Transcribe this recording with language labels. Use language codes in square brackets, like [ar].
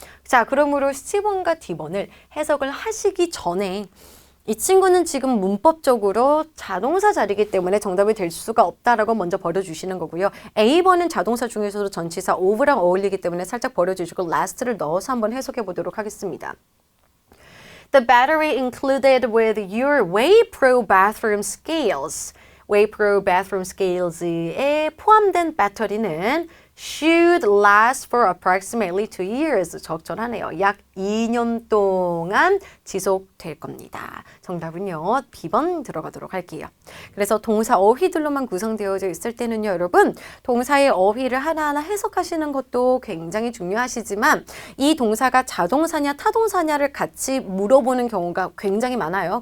[ko] 자, 그러므로 C번과 D번을 해석을 하시기 전에 이 친구는 지금 문법적으로 자동사 자리이기 때문에 정답이 될 수가 없다라고 먼저 버려주시는 거고요. A번은 자동사 중에서도 전치사 of랑 어울리기 때문에 살짝 버려주시고 last를 넣어서 한번 해석해 보도록 하겠습니다. [en] The battery included with your Waypro bathroom scales. Waypro bathroom scales에 [ko] 포함된 배터리는 [en] should last for approximately 2 years. [ko] 적절하네요. 약 2년 동안 지속될 겁니다. 정답은요. B번 들어가도록 할게요. 그래서 동사 어휘들로만 구성되어져 있을 때는요. 여러분 동사의 어휘를 하나하나 해석하시는 것도 굉장히 중요하시지만 이 동사가 자동사냐 타동사냐를 같이 물어보는 경우가 굉장히 많아요.